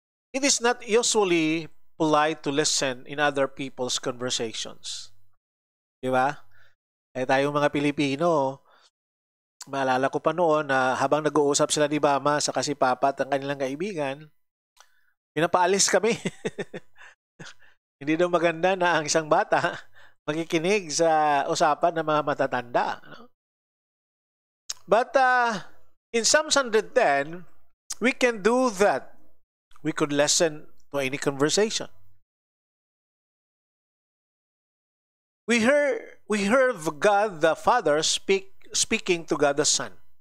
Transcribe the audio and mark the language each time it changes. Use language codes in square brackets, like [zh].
[en] It is not usually polite to listen in other people's conversations. [tl] Di ba? Tayong mga Pilipino, maalala ko pa noon na habang nag-uusap sila ni Mama sa si Papa at ang kanilang kaibigan, pinapaalis kami. Hindi daw maganda na ang isang bata makikinig sa usapan ng mga matatanda. [en] But in Psalms 110, we can do that. We could listen to any conversation. We heard God the Father speaking to God the Son.